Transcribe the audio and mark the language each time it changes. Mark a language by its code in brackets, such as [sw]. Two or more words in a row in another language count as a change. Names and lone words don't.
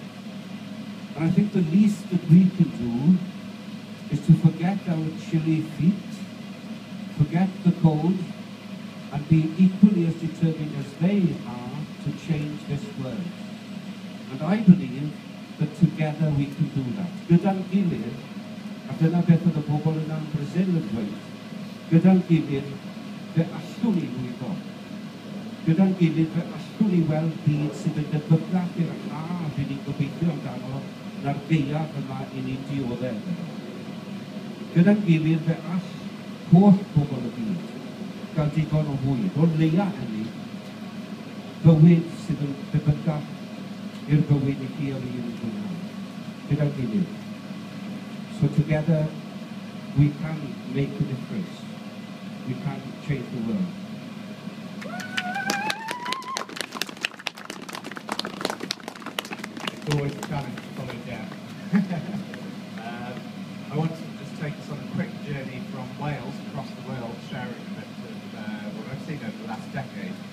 [en] And I think the least that we can do is to forget our chilly feet, forget the cold, and be equally as determined as they are to change this world. And I believe that together we can do that. [cy] Gyda'n gilydd, a dyna beth oedd y bobl yna yn Brazil yn dweud, gyda'n gilydd fe allwn ni lwyddo. Gyda'n gilydd fe allwn ni weld byd sydd yn debygach i'r haf i ni'n gobeithio amdano na'r gaeaf yma i ni'n dioddef. Gyda'n gilydd fe all holl bobl y byd gael digon o fwyd, o leia hynny, bywyd sydd yn debygach i'r bywyd i chi o un yn gwneud. Gyda'n gilydd. [en] So together we can make a difference. we can change the world. It's always a challenge to follow down. I want to just take us on a quick journey from Wales across the world, sharing a bit of what I've seen over the last decade.